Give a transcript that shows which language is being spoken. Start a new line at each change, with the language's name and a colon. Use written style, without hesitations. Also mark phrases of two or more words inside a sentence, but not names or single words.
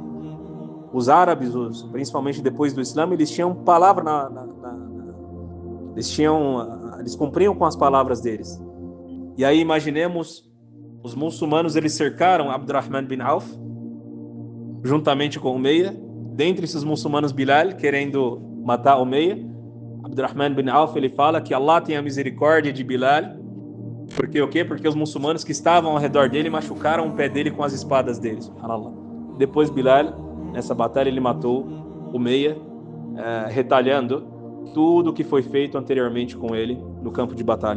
Portuguese: Os árabes, principalmente depois do Islã, eles tinham palavra eles cumpriam com as palavras deles. E aí imaginemos, os muçulmanos, eles cercaram Abdurrahman bin Auf juntamente com Umayya. Dentre esses muçulmanos, Bilal, querendo matar Umayya. Abdurrahman bin Auf, ele fala que Allah tem a misericórdia de Bilal. Porque o quê? Porque os muçulmanos que estavam ao redor dele machucaram o pé dele com as espadas deles. Subhanallah. Depois Bilal, nessa batalha, ele matou Umayya, retalhando tudo o que foi feito anteriormente com ele no campo de batalha.